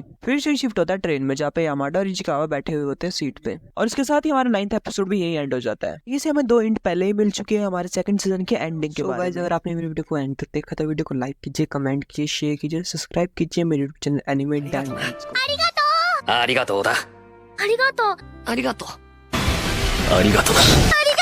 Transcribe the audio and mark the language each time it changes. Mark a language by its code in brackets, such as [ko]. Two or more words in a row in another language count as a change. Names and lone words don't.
[hi] फिर से शिफ्ट होता है ट्रेन में जहाँ पे यामाडा और इचिकावा बैठे हुए होते हैं सीट पे। और इसके साथ ही हमारा 9th एपिसोड भी यही एंड हो जाता है। ये से हमें 2 हिंट पहले ही मिल चुके हैं हमारे [en] second season [hi] के एंडिंग के बारे में। अगर आपने मेरी वीडियो को एंड तक देखा तो वीडियो को लाइक कीजिए, कमेंट कीजिए, शेयर कीजिए, सब्सक्राइब कीजिए मेरे यूट्यूब चैनल एनिमे डायमंड्स को। [ja] ありがとうだ。ありがとう。ありがとう。ありがとう。ありがとうだ。